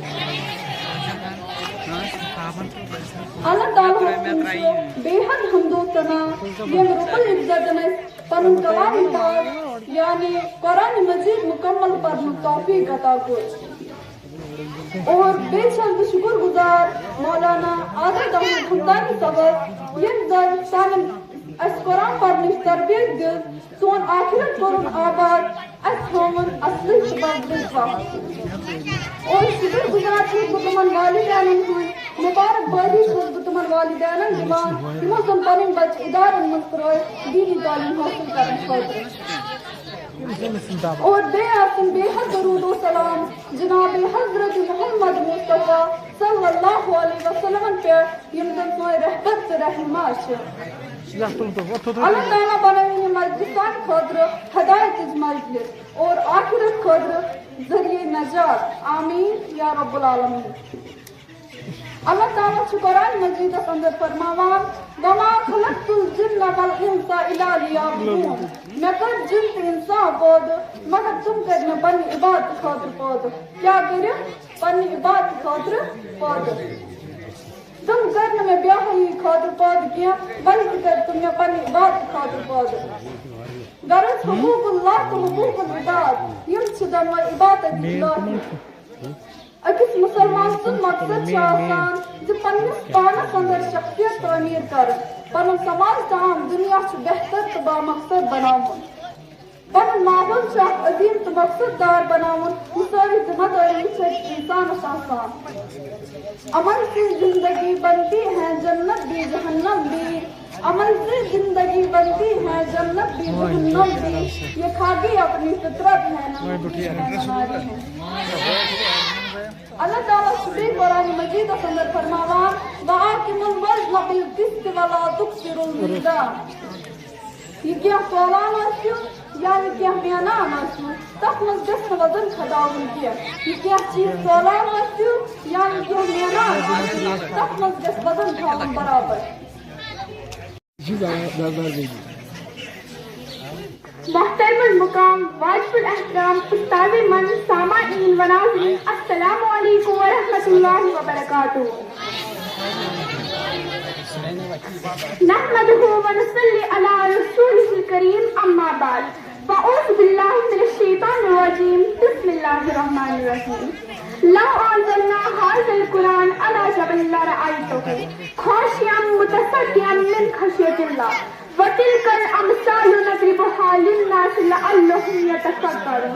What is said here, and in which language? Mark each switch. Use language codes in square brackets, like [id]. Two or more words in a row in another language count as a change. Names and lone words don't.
[ks] اللہ تعالیٰ بے حد حمد و ثنا یم رب العزت پنن کلام پاک یعنی قرآن مجید مکمل پڑھنے توفیق عطا کر. اور بے شک شکر گزار مولانا عادل احمد حمدانی صاحب یم زن سانن اس قرآن پڑھنے تربیت دل سون آخرت کرن آباد اس ہومن اصلی سبب وقت. اور شکر گزار چھس بہ تمن والدینن ہند مبارک بادی چھس بہ تمن والدینن دِوان یمو زن پنن بچہ ادارن منٛز ترٲوۍ دینی تعلیم حاصل کرنہٕ خٲطرٕ. اور بے آسن بے حد درود و سلام جناب حضرت محمد مصطفیٰ [ar] صلی اللہ علیہ وسلم [ks] پہ یم زن سون رہبر تہٕ رہنما چھ. اللہ تعالیٰ بنٲوِن یہِ مجلس سانہِ خٲطرٕ ہدایتٕچ مجلس اور آخرت خٲطرٕ ذریعہ نجات. [ar] آمین یا رب العالمین. [ks] اللہ تعالیٰ چھُ قرآن مجیدس اندر فرماوان [ar] وما خلقت الجن والانس الا لیعبدون. [ks] مےٚ کٔر جن تہٕ انسان پٲدٕ مگر تِم کٔرۍ مےٚ پننہِ عبادتہٕ خٲطرٕ پٲدٕ. کیٛاہ کٔرِکھ؟ پننہِ عبادتہٕ خٲطرٕ پٲدٕ. تِم کٔرۍ نہٕ مےٚ بیاہی خٲطرٕ پٲدٕ کینٛہہ بلکہِ کٔرۍ تِم مےٚ پننہِ عبادتہٕ خٲطرٕ پٲدٕ. غرض حقوق اللہ تہٕ حقوق العباد یم چھِ دۄنوَے عبادت الہی. أکِس مسلمان سُنٛد مقصد چھُ آسان زِ پننِس پانس اندر شخصیت تعمیٖر کرٕنۍ. پنُن سماج تام دُنیا چھُ بہتر تہٕ بامقصد بناوُن. پنُن ماحول چھُ اکھ عظیٖم تہٕ مقصد دار بناوُن. مساوی ذمہ داری چھِ انسانس آسان. [ur] عمل سے زندگی بنتی ہے جنت بھی جہنم بھی. عمل سے زندگی بنتی ہے جنت بھی جہنم بھی. یہ خاکی اپنی فطرت ہے نہ ہماری ہے. [ks] اللہ تعالیٰ چھُ قرآن مجید اندر فرماوان [ar] وَأَقِمُوا الْوَزْنَ بِالْقِسْطِ وَلَا تُخْسِرُوا الْمِيزَانَ. [ks] یہ کینٛہہ تولان آسِو یا یہ کینٛہہ مینان آسِو تتھ منٛز گژھِ نہٕ وزن کھٹاوُن کینٛہہ. یہ کینٛہہ چیٖز تولان آسِو یا یہ کینٛہہ مینان آسِو تتھ منٛز گژھِ وزن تھاوُن برابر. [ur] محترم المقام واجب الاحترام استاد من سامعین و ناظرین [ar] السلام علیکم ورحمۃ اللہ وبرکاتہ. نحمده ونصلي على رسوله الكريم اما بعد فاعوذ بالله من الشيطان الرجيم بسم الله الرحمن الرحيم. لو انزلنا هذا القرآن على جبل لرأيته خاشعا متصدعا من خشية الله وتلك الامثال نضربها للناس لعلهم يتفكرون.